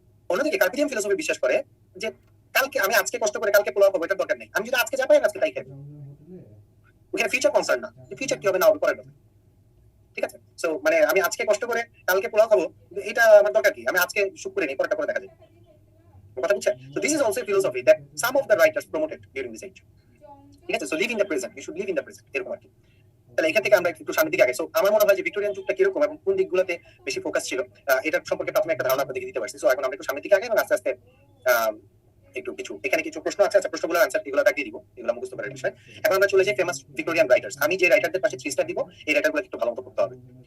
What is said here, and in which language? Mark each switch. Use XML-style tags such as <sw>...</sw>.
<bn>অন্যদিকে কার্পে ডিয়াম ফিলোসফি বিশ্বাস করে যে কালকে আমি আজকে কষ্ট করে কালকে পোলাও খাবো, এটার দরকার নেই, আমি যদি আজকে যা পাই আজকে তাই খাবো, ওখানে ফিউচার কনসার্ন না, ফিউচার কি হবে না হবে পরের কথা, ঠিক আছে। সো মানে আমি আজকে কষ্ট করে কালকে পোলাও খাবো, এটা আমার দরকার কি, আমি আজকে সুখ করে নিই, পরেরটা করে দেখা যায়। কথা বুঝছেন?</bn> <en>So this is also a philosophy that some of the writers promoted during this age.</en> <bn>ঠিক আছে?</bn> <en>So live in the present. You should live in the present.</en> <bn>এরকম আর কি। তাহলে এখান থেকে আমরা একটু সামনের দিকে আগে। সো আমার মনে হয় যে ভিক্টোরিয়ান যুগটা কিরকম এবং কোন দিকগুলোতে বেশি ফোকাস ছিল, এটা সম্পর্কে প্রথমে একটা ধারণা আপনাদেরকে দিতে পারছি। সো এখন আমরা একটু সামনের দিকে আগে এবং আস্তে আস্তে একটু কিছু এখানে কিছু প্রশ্ন আছে, আচ্ছা প্রশ্নগুলোর আনসার এগুলো দাগিয়ে দিব, এগুলো মুখস্থ করার বিষয়। এখন আমরা চলে যাই ফেমাস ভিক্টোরিয়ান রাইটার্স। আমি যে রাইটারদের পাশে 3 স্টার দিব, এই রাইটারগুলো একটু ভালো মতো পড়তে হবে।</bn>